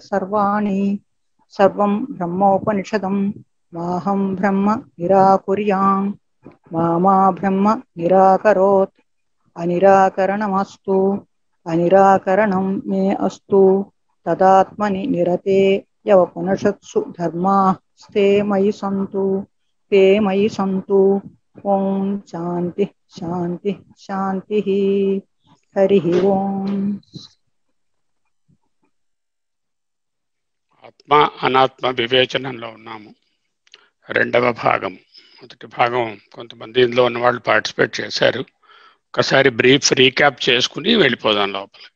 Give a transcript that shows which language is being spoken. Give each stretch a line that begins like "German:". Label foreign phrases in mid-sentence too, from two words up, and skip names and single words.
Sanskrit: సర్వాణి సర్వం బ్రహ్మోపనిషదం మాహం బ్రహ్మ నిరాకుర్యాం మా బ్రహ్మ నిరాకరోత్ అనిరాకరణమస్తు అనిరాకరణం మే అస్తు తదాత్మని నిరతే యవపునషత్సు ధర్మాస్తే మయి సంతు ते मयि सन्तु। ओम शांति शांति शांति। हरि ओम।
Telugu: ఆత్మ అనాత్మ వివేచనంలో ఉన్నాము. రెండవ భాగం. మొదటి భాగం కొంతమంది ఇందులో ఉన్న వాళ్ళు పార్టిసిపేట్ చేశారు. ఒకసారి
English: brief recap
Telugu: చేసుకుని వెళ్ళిపోదాం లోపలికి.